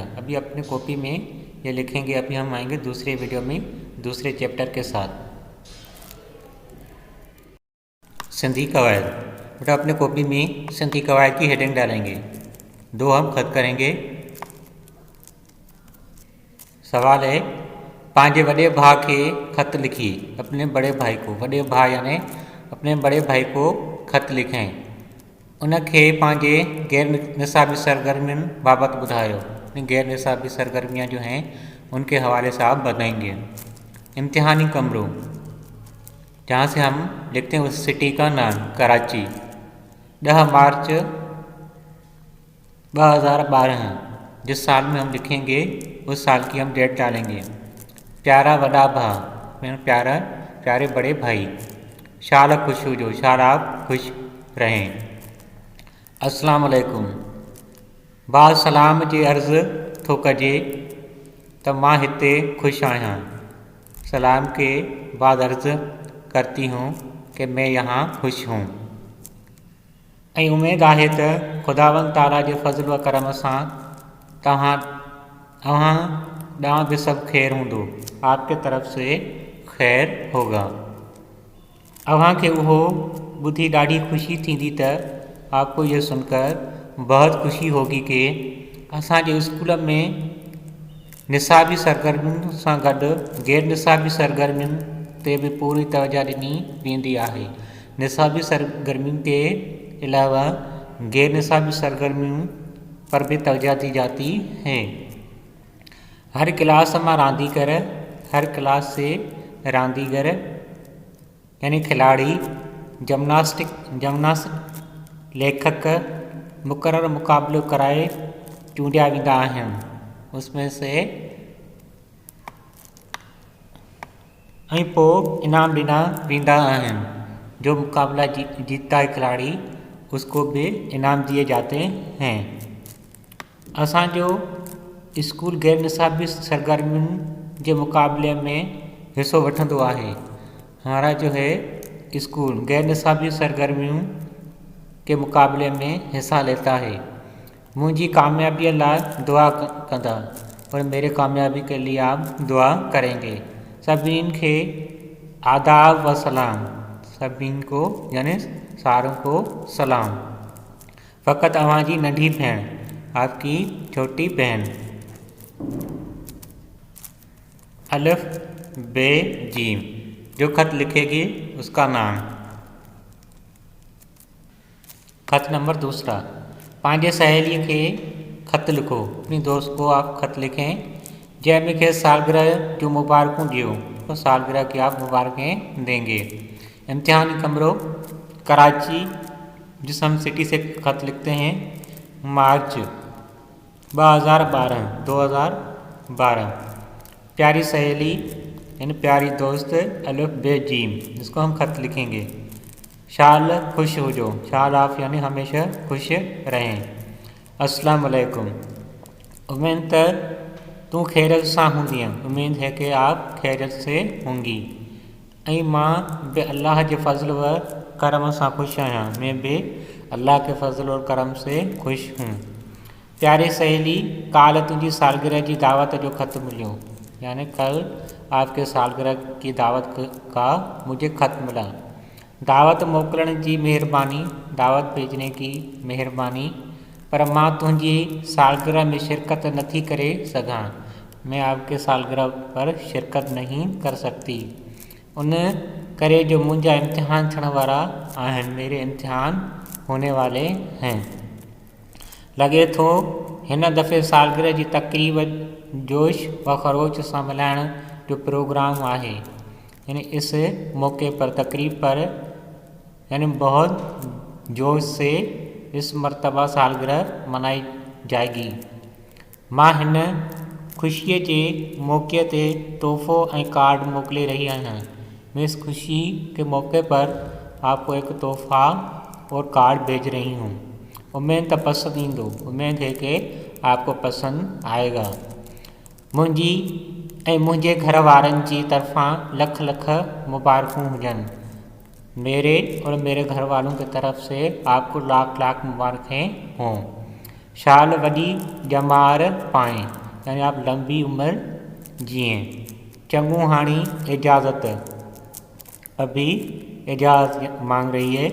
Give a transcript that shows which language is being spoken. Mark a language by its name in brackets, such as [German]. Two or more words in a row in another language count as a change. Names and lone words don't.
[Urdu] ابھی اپنے کاپی میں یہ لکھیں گے۔ ابھی ہم آئیں گے دوسرے ویڈیو میں دوسرے چیپٹر کے ساتھ. [Sindhi] सिंधी कवायद। [Urdu] بیٹا اپنے کاپی میں سندھی قواعد کی ہیڈنگ ڈالیں گے. 2 ہم خط کریں گے۔ سوال ہے, [Sindhi] पंहिंजे वॾे भाउ खे खत लिखी। [Urdu] اپنے بڑے بھائی کو, [Sindhi] वॾे भाउ [Urdu] یعنی اپنے بڑے بھائی کو خط لکھیں. [Sindhi] उनखे पंहिंजे गैर निसाबी सरगर्मियुनि बाबति ॿुधायो। [Urdu] غیر نصابی سرگرمیاں جو ہیں ان کے حوالے سے آپ بتائیں گے. [Sindhi] इम्तिहानी कमरों, [Urdu] جہاں سے ہم لکھتے ہیں اس سٹی کا نام، کراچی. 10 مارچ 2012، جس سال میں ہم لکھیں گے اس سال کی ہم ڈیٹ ڈالیں گے. [Sindhi] प्यारा वॾा भाउ, [Urdu] پیارے بڑے بھائی. [Sindhi] शाल खुश हुजो, [Urdu] شال آپ خوش رہیں. [Arabic] السلام عليكم. [Sindhi] बाद सलाम जी अर्ज़ थो कजे त मां हिते खुश आहियां। [Urdu] سلام کے بعد عرض کرتی ہوں کہ میں یہاں خوش ہوں. [Sindhi] ऐं उम्मीद आहे त खुदावंद ताला जे फज़ल व करम सां तव्हां ॾांहुं भी सब खैर हूंदो। [Urdu] آپ کے طرف سے خیر ہوگا. [Sindhi] अव्हां खे उहो ॿुधी ॾाढी ख़ुशी थींदी त [Urdu] آپ کو یہ سن کر بہت خوشی ہوگی کہ [Sindhi] असांजे स्कूल में निसाबी सरगर्मियुनि सां गॾु गैर निसाबी सरगर्मियुनि ते भी पूरी तवजा ॾिनी वेंदी आहे। [Urdu] نصابی سرگرمیون کے علاوہ غیر نصابی سرگرمیوں پر بھی توجہ دی جاتی ہے. [Sindhi] हर क्लास में रांदीगर, [Urdu] ہر کلاس سے [Sindhi] रांदीगर [Urdu] یعنی کھلاڑی, [Sindhi] जिम्नास्ट लेखक मुकर्रर मुकाबलो कराए चूंडिया वेंदा आहिनि। [Urdu] اس میں سے [Sindhi] ऐं पोइ इनाम ॾिना वेंदा आहिनि। [Urdu] جو مقابلہ جیتتا ہے کھلاڑی اس کو بھی انعام دیے جاتے ہیں. [Sindhi] असांजो स्कूल गैर निसाबी सरगर्मियुनि के मुकाबले में हिस्सो वठंदो आहे। [Urdu] ہمارا جو ہے اسکول غیر نصابی سرگرمیوں کے مقابلے میں حصہ لیتا ہے. [Sindhi] मुझी कामयाबी लाइ दुआ कंदा, [Urdu] اور میرے کامیابی کے لیے آپ دعا کریں گے. [Sindhi] सभिनी खे आदाब व सलाम, [Urdu] سبھنی کو یعنی ساروں کو سلام. [Sindhi] फ़कत अवां जी नंढी बहन, [Urdu] آپ کی چھوٹی بہن. الف بے جیم، جو خط لکھے گی اس کا نام. [Sindhi] खत नंबर 2, पंहिंजे सहेली के खत लिखो। [Urdu] اپنی دوست کو آپ خط لکھیں. [Sindhi] जंहिं मूंखे सालगिरह जो मुबारकूं ॾियो। [Urdu] اس کو سالگرہ کی آپ مبارکیں دیں گے. [Sindhi] इम्तिहानी कमरों [Urdu] کراچی، جس ہم سٹی سے خط لکھتے ہیں، مارچ 2012. پیاری سہیلی یعنی پیاری دوست الف بے جیم، جس کو ہم خط لکھیں گے. [Sindhi] शाल खुश हो जो, [Urdu] شال آپ یعنی ہمیشہ خوش رہیں. [Arabic] السلام عليكم, [Sindhi] उम्मीद तू खैरियत सां हूंदी, [Urdu] امید ہے کہ آپ خیریت سے ہوں گی. [Sindhi] ऐं मां बे अल्लाह के फज़ल व करम सां खुश आहियां, [Urdu] میں بھی اللہ کے فضل اور کرم سے خوش ہوں. [Sindhi] प्यारी सहेली, काल तुझी सालगिरह की दावत जो ख़त मिलियो, [Urdu] یعنی کل آپ کے سالگرہ کی دعوت کا مجھے خط ملا. [Sindhi] दावत मोकिलण की मेहरबानी, [Urdu] دعوت بھیجنے کی مہربانی, [Sindhi] पर मां तुझी सालगिरह में शिरकत नथी करे सघां, [Urdu] میں آپ کے سالگرہ پر شرکت نہیں کر سکتی. [Sindhi] उन करे जो मुंहिंजा इम्तिहान थियण वारा आहिनि, [Urdu] میرے امتحان ہونے والے ہیں. [Sindhi] लॻे थो हिन दफ़े सालगिरह जी तक़रीब जोश व ख़रोश सां मल्हाइण जो प्रोग्राम आहे, [Urdu] یعنی اس موقع پر تقریب پر یعنی بہت جوش سے اس مرتبہ سالگرہ منائی جائے گی. [Sindhi] मां हिन ख़ुशीअ जे मौके ते तोहफ़ो ऐं कार्ड मोकिले रही आहियां। [Urdu] میں اس خوشی کے موقعے پر آپ کو ایک تحفہ اور کارڈ بھیج رہی ہوں. [Sindhi] उम्मीद तो पसंद ईंदो, [Urdu] امید ہے کہ آپ کو پسند آئے گا. [Sindhi] मुंहिंजी ऐं मुंहिंजे घर वारनि जी तरफ़ां लख लख मुबारकूं हुजनि। [Urdu] میرے اور میرے گھر والوں کی طرف سے آپ کو لاکھ لاکھ مبارکیں ہوں. [Sindhi] शाल वॾी जमार पाएं, [Urdu] یعنی آپ لمبی عمر جئیں. [Sindhi] चङू हाणी इजाज़त, [Urdu] ابھی اجازت مانگ رہی ہے.